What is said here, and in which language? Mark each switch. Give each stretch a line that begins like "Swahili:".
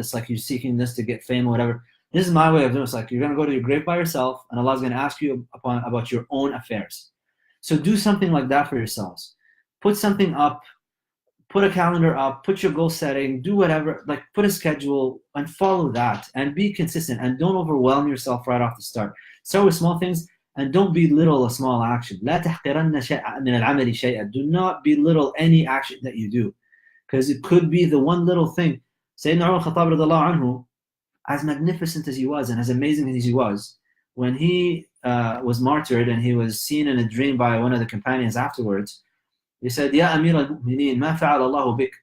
English: It's like you're seeking this to get fame or whatever. This is my way of doing it. It's like you're going to go to your grave by yourself and Allah's going to ask you about your own affairs. So do something like that for yourselves. Put something up. Put a calendar up, put your goal setting, do whatever, like put a schedule and follow that and be consistent and don't overwhelm yourself right off the start. Start with small things and don't belittle a small action.
Arabic: لا تحقرن شيئا من العمل شيئا.
English: Do not belittle any action that you do because it could be the one little thing. Sayyidina Umar al-Khattab radiallahu anhu, as magnificent as he was and as amazing as he was, when he was martyred and he was seen in a dream by one of the companions afterwards, he said,
Arabic: Ya Amir al-Mu'mineen, ma fa'al Allahu bik?